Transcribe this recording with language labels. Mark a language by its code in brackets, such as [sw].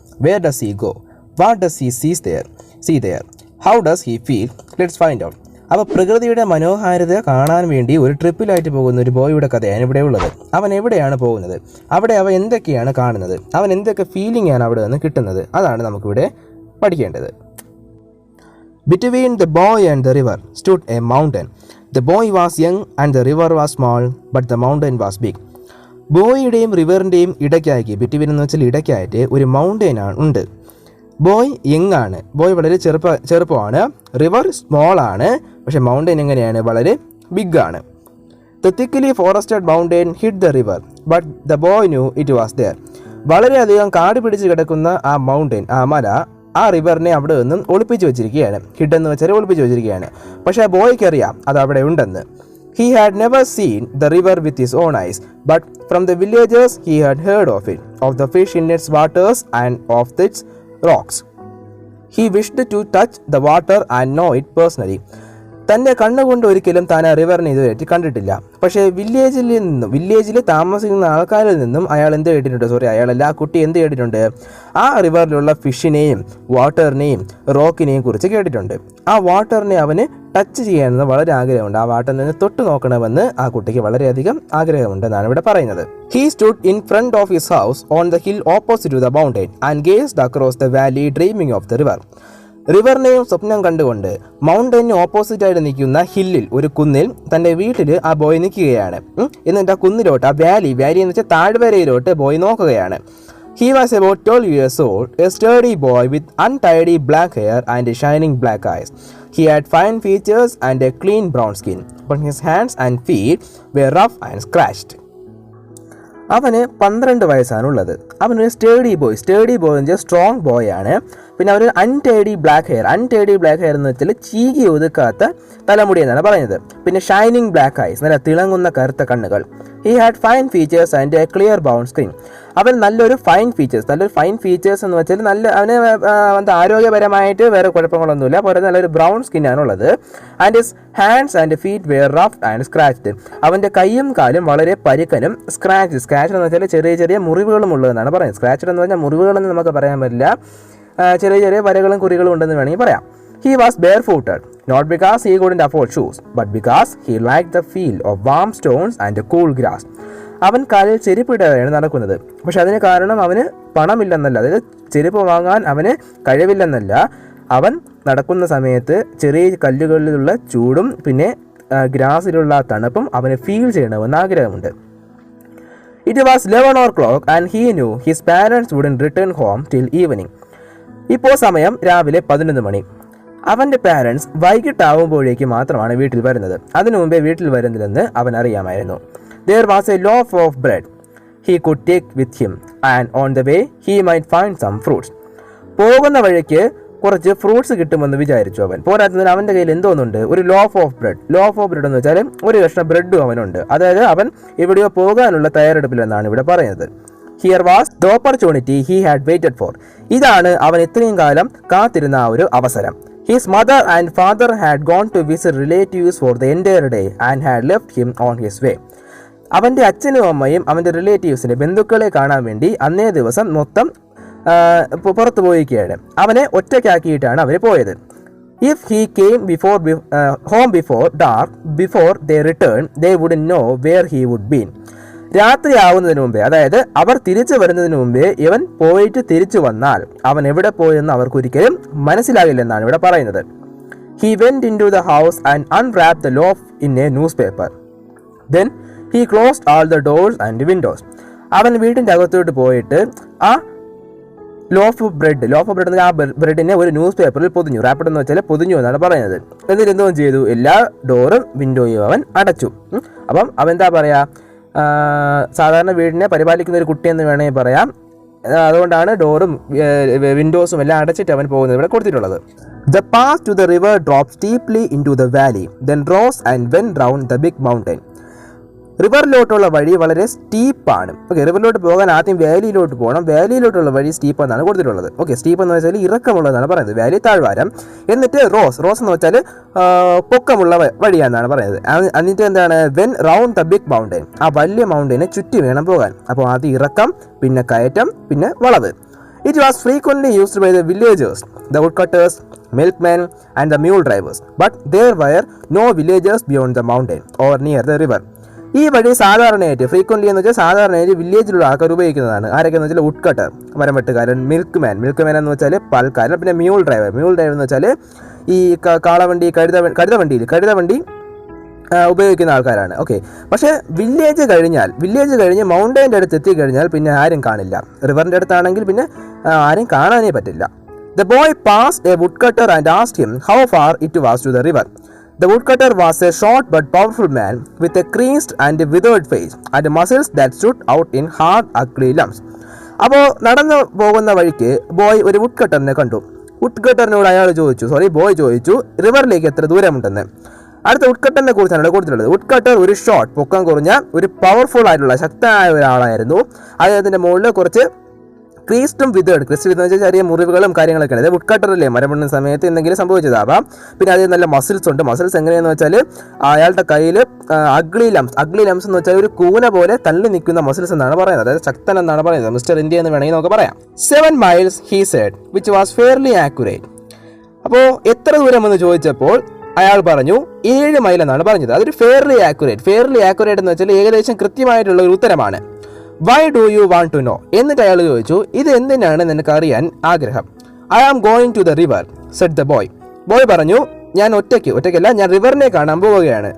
[en] Where does he go? What does he see there? How does he feel? Let's find out. [ml] അപ്പോൾ പ്രകൃതിയുടെ മനോഹാരിത കാണാൻ വേണ്ടി ഒരു ട്രിപ്പിലായിട്ട് പോകുന്ന ഒരു ബോയുടെ കഥയാണ് ഇവിടെ ഉള്ളത്. അവൻ എവിടെയാണ് പോകുന്നത്? അവിടെ അവൻ എന്തൊക്കെയാണ് കാണുന്നത്? അവൻ എന്തൊക്കെ ഫീലിംഗ് ആണ് അവിടെ നിന്ന് കിട്ടുന്നത്? അതാണ് നമുക്കിവിടെ പഠിക്കേണ്ടത്. [en] Between the boy and the river stood a mountain. The boy was young and the river was small, but the mountain was big. [ml] ബോയിയുടെയും റിവറിൻ്റെയും ഇടയ്ക്കായിട്ട്, between എന്ന് വെച്ചാൽ ഇടയ്ക്കായിട്ട് ഒരു മൗണ്ടെയിൻ ഉണ്ട്. ബോയ് യങ് ആണ്, ബോയ് വളരെ ചെറുപ്പമാണ്. റിവർ സ്മോൾ ആണ്, പക്ഷെ മൗണ്ടെയിൻ എങ്ങനെയാണ്? വളരെ ബിഗ് ആണ്. [en] The thickly forested mountain hid the river, but the boy knew it was there. [ml] വളരെയധികം കാട് പിടിച്ച് കിടക്കുന്ന ആ മൗണ്ടെയിൻ, ആ മല, ആ റിവറിനെ അവിടെ നിന്നും ഒളിപ്പിച്ച് വെച്ചിരിക്കുകയാണ്. ഹിഡ് എന്ന് വെച്ചാൽ ഒളിപ്പിച്ച് വെച്ചിരിക്കുകയാണ്. പക്ഷേ ആ ബോയ്ക്ക് അറിയാം അത് അവിടെ ഉണ്ടെന്ന്. [en] He had never seen the river with his own eyes, but from the villagers he had heard of it, of the fish in its waters and of its rocks. He wished to touch the water and know it personally. [ml] തൻ്റെ കണ്ണുകൊണ്ട് ഒരിക്കലും താൻ ആ റിവറിനെ ഇതുവരെ കണ്ടിട്ടില്ല. പക്ഷേ വില്ലേജിൽ താമസിക്കുന്ന ആൾക്കാരിൽ നിന്നും അയാൾ എന്ത് കേട്ടിട്ടുണ്ട്? ആ കുട്ടി എന്ത് കേട്ടിട്ടുണ്ട്? ആ റിവറിലുള്ള ഫിഷിനെയും വാട്ടറിനെയും റോക്കിനെയും കുറിച്ച് കേട്ടിട്ടുണ്ട്. ആ വാട്ടറിനെ അവന് ടച്ച് ചെയ്യാനെന്ന് വളരെ ആഗ്രഹമുണ്ട്. ആ വാട്ടറിനെ തൊട്ട് നോക്കണമെന്ന് ആ കുട്ടിക്ക് വളരെയധികം ആഗ്രഹമുണ്ടെന്നാണ് ഇവിടെ പറയുന്നത്. [en] He stood in front of his house on the hill opposite to the mountain and gazed across the valley dreaming of the river. [ml] റിവറിനെയും സ്വപ്നം കണ്ടുകൊണ്ട് മൗണ്ടൈന് ഓപ്പോസിറ്റായിട്ട് നിൽക്കുന്ന ഹില്ലിൽ, ഒരു കുന്നിൽ തൻ്റെ വീട്ടിൽ ആ ബോയ് നിൽക്കുകയാണ്. എന്നിട്ട് ആ കുന്നിലോട്ട്, ആ വാലി എന്ന് വെച്ചാൽ താഴ്വരയിലോട്ട് ബോയ് നോക്കുകയാണ്. [en] He was about 12 years old, a sturdy boy with untidy black hair and shining black eyes. He had fine features and a clean brown skin, but his hands and feet were rough and scratched. [ml] അവന് 12 വയസ്സാണുള്ളത്. അവനൊരു സ്റ്റേഡി boy എന്ന് വെച്ചാൽ strong boy ആണ്. പിന്നെ അവന് untidy black hair എന്ന് വെച്ചാൽ ചീകി ഒതുക്കാത്ത തലമുടി എന്നാണ് പറയുന്നത്. [en] പിന്നെ shining black eyes, [ml] നല്ല തിളങ്ങുന്ന കറുത്ത കണ്ണുകൾ. [en] He had fine features and a clear brown skin. [ml] അവൻ നല്ലൊരു ഫൈൻ ഫീച്ചേഴ്സ് എന്ന് വെച്ചാൽ അവന് ആരോഗ്യപരമായിട്ട് വേറെ കുഴപ്പങ്ങളൊന്നുമില്ല, പോലെ നല്ലൊരു ബ്രൗൺ സ്കിൻ ആണുള്ളത്. [en] And his hands and feet were rough and scratched. [ml] അവൻ്റെ കൈയും കാലും വളരെ പരുക്കനും. സ്ക്രാച്ച് എന്ന് വെച്ചാൽ ചെറിയ ചെറിയ മുറിവുകളും ഉള്ളതെന്നാണ് പറയുന്നത്. സ്ക്രാച്ച് എന്ന് പറഞ്ഞാൽ മുറിവുകളെന്ന് നമുക്ക് പറയാൻ പറ്റില്ല, ചെറിയ ചെറിയ വരകളും കുറികളും ഉണ്ടെന്ന് വേണമെങ്കിൽ പറയാം. [en] He was barefooted, not because he couldn't afford shoes, but because he liked the feel of warm stones and cool grass. [ml] അവൻ കാലിൽ ചെരുപ്പിടാതെയാണ് നടക്കുന്നത്. പക്ഷെ അതിന് കാരണം അവന് പണമില്ലെന്നല്ല, അതായത് ചെരുപ്പ് വാങ്ങാൻ അവന് കഴിവില്ലെന്നല്ല. അവൻ നടക്കുന്ന സമയത്ത് ചെറിയ കല്ലുകളിലുള്ള ചൂടും പിന്നെ ഗ്രാസിലുള്ള തണുപ്പും അവന് ഫീൽ ചെയ്യണമെന്ന് ആഗ്രഹമുണ്ട്. [en] It was 11 o'clock and he knew his parents wouldn't return home till evening. [ml] ഇപ്പോൾ സമയം രാവിലെ 11 മണി. അവൻ്റെ പാരൻസ് വൈകിട്ടാവുമ്പോഴേക്ക് മാത്രമാണ് വീട്ടിൽ വരുന്നത്. അതിനു മുമ്പേ വീട്ടിൽ വരുന്നില്ലെന്ന് അവൻ അറിയാമായിരുന്നു. [en] There was a loaf of bread he could take with him, and on the way he might find some fruits. [ml] പോകുന്ന വഴിക്ക് കുറച്ച് ഫ്രൂട്ട്സ് കിട്ടുമെന്ന് വിചാരിച്ചു അവൻ. പോരാത്തതിന് അവൻ്റെ കയ്യിൽ എന്തോന്നുണ്ട്? ഒരു ലോഫ് ഓഫ് ബ്രെഡ് എന്ന് വെച്ചാൽ ഒരു കഷ്ണം ബ്രെഡും അവനുണ്ട്. അതായത് അവൻ എവിടെയോ പോകാനുള്ള തയ്യാറെടുപ്പിലെന്നാണ് ഇവിടെ പറയുന്നത്. [en] Here was the opportunity he had waited for. [ml] ഇതാണ് അവൻ ഇത്രയും കാലം കാത്തിരുന്ന ആ ഒരു അവസരം. [en] His mother and father had gone to visit relatives for the entire day and had left him on his way. [ml] അവൻ്റെ അച്ഛനും അമ്മയും അവൻ്റെ റിലേറ്റീവ്സിനെ, ബന്ധുക്കളെ കാണാൻ വേണ്ടി അന്നേ ദിവസം മൊത്തം പുറത്തു പോയിരിക്കുകയാണ്. അവനെ ഒറ്റയ്ക്കാക്കിയിട്ടാണ് അവർ പോയത്. [en] If he came home before dark, before they returned, they wouldn't know where he would be. [ml] രാത്രി ആവുന്നതിന് മുമ്പേ, അതായത് അവർ തിരിച്ചു വരുന്നതിന് മുമ്പേ ഇവൻ പോയിട്ട് തിരിച്ചു വന്നാൽ അവൻ എവിടെ പോയെന്ന് അവർക്കൊരിക്കലും മനസ്സിലാകില്ലെന്നാണ് ഇവിടെ പറയുന്നത്. [en] He went into the house and unwrapped the loaf in a newspaper. Then he closed all the doors and windows. [ml] അവൻ വീട്ടിൻ്റെ അകത്തോട്ട് പോയിട്ട് ആ ലോഫ് ബ്രെഡ് ആ ബ്രെഡിനെ ഒരു ന്യൂസ് പേപ്പറിൽ പൊതിഞ്ഞു. റാപ്പിഡ് എന്ന് വെച്ചാൽ പൊതിഞ്ഞു എന്നാണ് പറയുന്നത്. എന്നിട്ട് എന്തോ ചെയ്തു? എല്ലാ ഡോറും വിൻഡോയും അവൻ അടച്ചു. അപ്പം അവൻ എന്താ പറയുക, സാധാരണ വീടിനെ പരിപാലിക്കുന്ന ഒരു കുട്ടിയെന്ന് വേണമെങ്കിൽ പറയാം. അതുകൊണ്ടാണ് ഡോറും വിൻഡോസും എല്ലാം അടച്ചിട്ട് അവൻ പോകുന്നത് ഇവിടെ കൊടുത്തിട്ടുള്ളത്. [en] The path to the river dropped steeply into the valley, then rose and went round the big mountain. [ml] റിവറിലോട്ടുള്ള വഴി വളരെ സ്റ്റീപ്പാണ്. ഓക്കെ, റിവറിലോട്ട് പോകാൻ ആദ്യം വാലിയിലോട്ട് പോകണം. വാലിയിലോട്ടുള്ള വഴി സ്റ്റീപ്പ് എന്നാണ് കൊടുത്തിട്ടുള്ളത്. ഓക്കെ, സ്റ്റീപ്പ് എന്ന് വെച്ചാൽ ഇറക്കമുള്ളതാണ് പറയുന്നത്, വാലി താഴ്വാരം. എന്നിട്ട് റോസ് എന്ന് വെച്ചാൽ പൊക്കമുള്ള വഴിയാണെന്നാണ് പറയുന്നത്. എന്നിട്ട് എന്താണ്, [en] when round the big mountain, [ml] ആ വലിയ മൗണ്ടനെ ചുറ്റി വേണം പോകാൻ. അപ്പോൾ ആദ്യം ഇറക്കം, പിന്നെ കയറ്റം, പിന്നെ വളവ്. [en] It was frequently used by the villagers, the woodcutters, milkmen and the mule drivers, but there were no villagers beyond the mountain or near the river. [ml] ഈ വഴി സാധാരണയായിട്ട് ഫ്രീക്വൻ്റ്ലി എന്ന് വെച്ചാൽ സാധാരണയായിട്ട് വില്ലേജിലുള്ള ആൾക്കാർ ഉപയോഗിക്കുന്നതാണ്. ആരൊക്കെയെന്ന് വെച്ചാൽ വുഡ് കട്ടർ മരം വെട്ടുകാരൻ, മിൽക്ക് മാൻ എന്ന് വെച്ചാൽ പാൽക്കാരൻ, പിന്നെ മ്യൂൾ ഡ്രൈവർ എന്ന് വെച്ചാൽ ഈ കാളവണ്ടി കഴുതവണ്ടി ഉപയോഗിക്കുന്ന ആൾക്കാരാണ്. ഓക്കെ, പക്ഷേ വില്ലേജ് കഴിഞ്ഞ് മൗണ്ടൈൻ്റെ അടുത്ത് എത്തിക്കഴിഞ്ഞാൽ പിന്നെ ആരും കാണില്ല. റിവറിൻ്റെ അടുത്താണെങ്കിൽ പിന്നെ ആരും കാണാനേ പറ്റില്ല. [en] The boy passed a woodcutter and asked him how far it was to the river. The woodcutter was a short but powerful man with a creased and withered face and muscles that stood out in hard, ugly lumps. [ml] അപ്പോൾ നടന്നു പോകുന്ന വഴിക്ക് boy ഒരു വുഡ്കട്ടറിനെ കണ്ടു. വുഡ്കട്ടറിനോട് boy ചോദിച്ചു റിവറിലേക്ക് എത്ര ദൂരമുണ്ടെന്ന്. അടുത്ത വുഡ്കട്ടറിനെ കുറിച്ചാണ് ഇവിടെ കൊടുത്തിട്ടുള്ളത്. വുഡ്കട്ടർ ഒരു ഷോർട്ട്, പൊക്കം കുറഞ്ഞ, ഒരു പവർഫുൾ ആയിട്ടുള്ള ശക്തനായ ഒരാളായിരുന്നു. അദ്ദേഹത്തിൻ്റെ മുകളിൽ കുറച്ച് ക്രീസ്റ്റും വിതേഡ്, ക്രിസ്റ്റ് എന്ന് വെച്ചാൽ ചെറിയ മുറിവുകളും കാര്യങ്ങളൊക്കെയാണ്. അതായത് വുഡ്കട്ടറില്ലേ മരം വെട്ടുന്ന സമയത്ത് എന്തെങ്കിലും സംഭവിച്ചതാവാം. പിന്നെ അതിൽ നല്ല മസിൽസ് ഉണ്ട്. മസിൽസ് എങ്ങനെയാണെന്ന് വെച്ചാൽ അയാളുടെ കയ്യിൽ അഗ്ലി ലംസ് എന്ന് വെച്ചാൽ ഒരു കൂന പോലെ തള്ളി നിൽക്കുന്ന മസിൽസ് എന്നാണ് പറയുന്നത്. അതായത് ശക്തൻ എന്നാണ് പറയുന്നത്. മിസ്റ്റർ ഇന്ത്യ എന്ന് വേണമെങ്കിൽ നമുക്ക് പറയാം. [en] 7 miles he said, which was fairly accurate. [ml] അപ്പോൾ എത്ര ദൂരമെന്ന് ചോദിച്ചപ്പോൾ അയാൾ പറഞ്ഞു 7 മൈൽ എന്നാണ് പറഞ്ഞത്. അതൊരു ഫെയർലി ആക്യുറേറ്റ് എന്ന് വെച്ചാൽ ഏകദേശം കൃത്യമായിട്ടുള്ള ഒരു ഉത്തരമാണ്. [en] Why do you want to know? [ml] എന്നിട്ട് അയാൾ ചോദിച്ചു ഇത് എന്തിനാണ് നിനക്ക് അറിയാൻ ആഗ്രഹം? [en] I am going to the river said the boy. [ml] Boy പറഞ്ഞു ഞാൻ ഒറ്റയ്ക്കല്ല, ഞാൻ റിവറിനെ കാണാൻ പോവുകയാണ്.